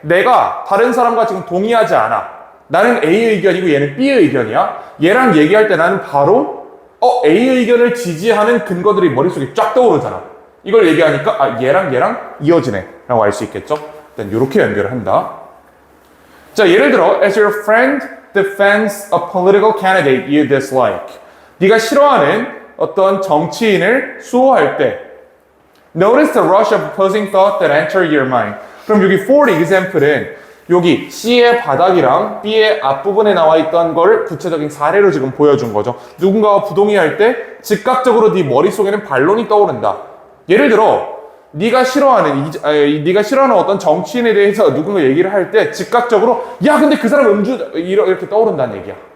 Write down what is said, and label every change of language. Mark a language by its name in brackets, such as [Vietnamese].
[Korean] 내가 다른 사람과 지금 동의하지 않아. 나는 A의 의견이고 얘는 B의 의견이야. 얘랑 얘기할 때 나는 바로 A의 의견을 지지하는 근거들이 머릿속에 쫙 떠오르잖아. 이걸 얘기하니까 얘랑 이어지네 라고 알 수 있겠죠. 일단 이렇게 연결을 한다. [English] 자, [Korean] 예를 들어 [English] as your friend defends a political candidate you dislike. [Korean] 네가 싫어하는 어떤 정치인을 수호할 때 [English] Notice the rush of opposing thought that enter your mind. [Korean] 그럼 여기 [English] for example [Korean] 은 여기 C의 바닥이랑 B의 앞부분에 나와 있던 걸 구체적인 사례로 지금 보여준 거죠. 누군가와 부동의할 때 즉각적으로 네 머릿속에는 반론이 떠오른다. 예를 들어 네가 싫어하는 어떤 정치인에 대해서 누군가 얘기를 할 때 즉각적으로 야 근데 그 사람 음주 이렇게 떠오른다는 얘기야.